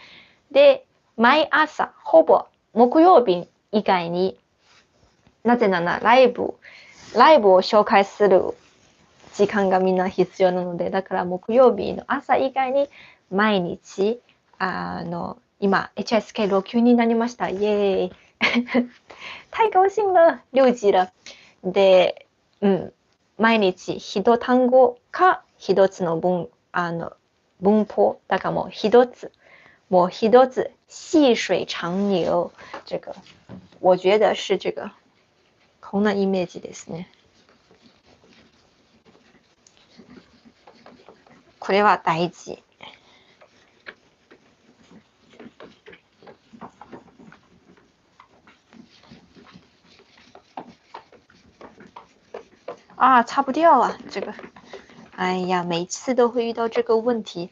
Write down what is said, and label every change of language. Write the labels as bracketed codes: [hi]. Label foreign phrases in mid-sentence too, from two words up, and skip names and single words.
[ja] で、毎朝、ほぼ木曜日以外になぜならライブを紹介する時間がみんな必要なので、だから木曜日の朝以外に毎日、今 HSK6 級になりました。イエーイ [zh] 太高興了6級了。 [ja] で、毎日一単語か一つの文法，大概もう一つ [zh] 细水長流，这个我觉得是这个 [ja] こんなイメージですね。これは大事。 [zh] 擦不掉啊，这个。哎呀，每次都会遇到这个问题。